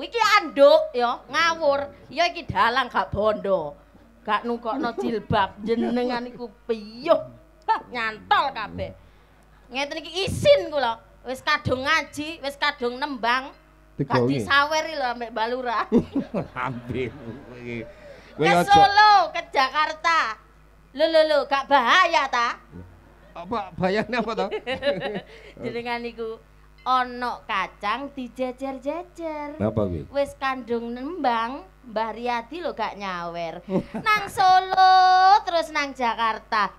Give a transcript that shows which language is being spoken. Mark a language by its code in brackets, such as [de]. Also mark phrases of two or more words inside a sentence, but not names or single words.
[jv] Iki anduk yo ngawur. Yo iki dalang gak bondo. Gak nungkokno jilbab jenengan iku piyuh. Nyantol kabeh. Ngeten iki isin kula. Wis kadung ngaji, wis kadung nembang. Gak disaweri lho ambek Mbak Lurah. Ambil iki. Ke Solo, ke Jakarta. Lho, gak bahaya ta? Apa bahayane apa to? Jenengan iku ana kacang dijejer-jejer. Napa kuwi? Wis kandung nembang, Mbah Riyadi lho gak nyawer. Nang Solo terus nang Jakarta.